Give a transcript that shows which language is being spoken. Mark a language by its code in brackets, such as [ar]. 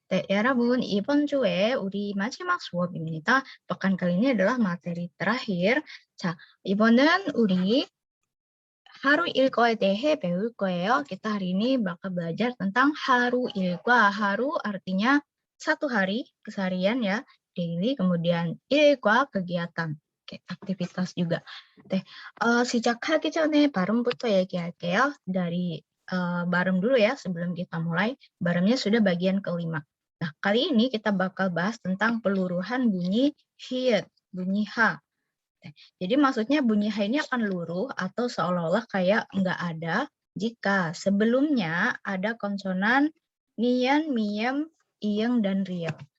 [ko] 여러분, 이번 주에 우리 마지막 수업입니다. [id] pekan kali ini adalah materi terakhir. [ko] 자, 이번은 우리 haru il과에 대해 배울 거예요. [id] Kita hari ini bakal belajar tentang haru il과. Haru artinya satu hari, keseharian ya, daily, kemudian il과 kegiatan. Oke, aktivitas juga. [ko] 시작하기 전에 발음부터 얘기할게요. [id] dari barem dulu ya sebelum kita mulai. Baremnya sudah bagian kelima. Nah, kali ini kita bakal bahas tentang peluruhan bunyi hiet, bunyi H. Jadi maksudnya bunyi H ini akan luruh atau seolah-olah kayak nggak ada jika sebelumnya ada konsonan nian, miem, iyeng, dan riel.